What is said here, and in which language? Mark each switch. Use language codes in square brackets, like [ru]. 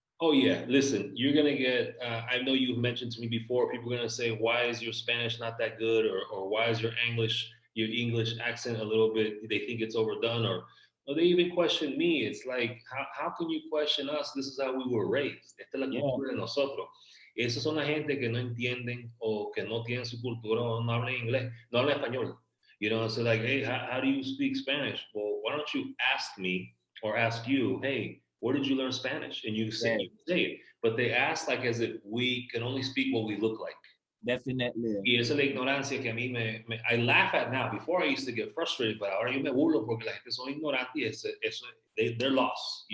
[en] Oh yeah, listen, you're gonna get. I know you've mentioned to me before. People are gonna say, "Why is your Spanish not that good?" or "Why is your English accent a little bit?" They think it's overdone, or they even question me. It's like, how can you question us? This is how we were raised. [es] Esta es la [en] Yeah, [es] cultura de nosotros. Esos son la gente que no entienden o que no tienen su cultura o no hablan inglés, no hablan español. [en] So like, hey, how do you speak Spanish? Well, why don't you ask me or ask you, hey, where did you learn Spanish? And yeah, you say it, but they ask like as if we can only speak what we look like. definitely. [es] Y esa es la ignorancia que a mí [en] I laugh at now. Before I used to get frustrated, but [es] ahora yo me burlo porque la gente son ignorantes y [en] they're lost.